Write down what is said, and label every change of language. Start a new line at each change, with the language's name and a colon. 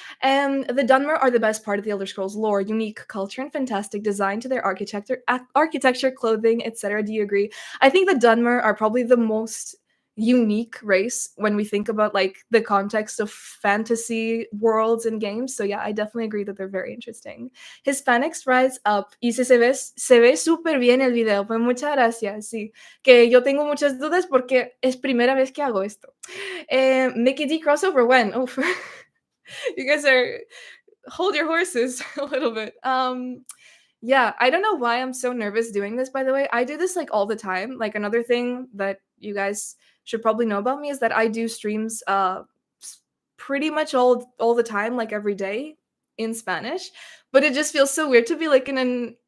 English: The Dunmer are the best part of the Elder Scrolls lore, unique culture and fantastic design to their architecture, clothing, etc. Do you agree? I think the Dunmer are probably the most unique race when we think about like the context of fantasy worlds and games. So yeah, I definitely agree that they're very interesting. Hispanics rise up.
Spanish: Y si se ve súper bien el video. Pues muchas gracias. Sí, que yo tengo muchas dudas porque es primera vez que hago esto.
English: Mickey D crossover when? Oh, you guys are hold your horses a little bit. Yeah, I don't know why I'm so nervous doing this, by the way. I do this like all the time. Like another thing that you guys should probably know about me is that I do streams pretty much all the time, like every day in Spanish. But it just feels so weird to be like in an